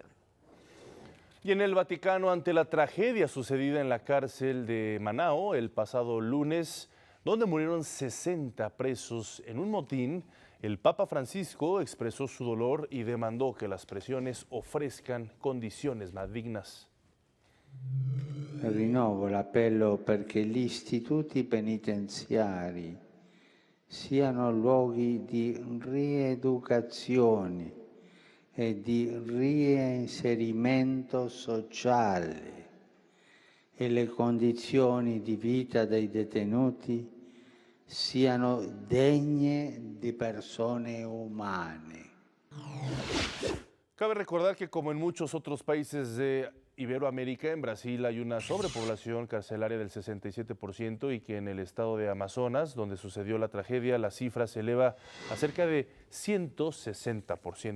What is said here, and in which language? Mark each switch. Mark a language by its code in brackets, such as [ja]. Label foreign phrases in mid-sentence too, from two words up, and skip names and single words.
[es] Y en el Vaticano, ante la tragedia sucedida en la cárcel de Manao el pasado lunes, donde murieron 60 presos en un motín, el Papa Francisco expresó su dolor y demandó que las prisiones ofrezcan condiciones más dignas. [it] Rinnovo l'appello perché gli istituti penitenziari siano luoghi di rieducazione e di reinserimento sociale e le condizioni di vita dei detenuti siano degne di persone umane. [es] Cabe recordar que como en muchos otros países de Iberoamérica, en Brasil hay una sobrepoblación carcelaria del 67% y que en el estado de Amazonas, donde sucedió la tragedia, la cifra se eleva a cerca de 160%.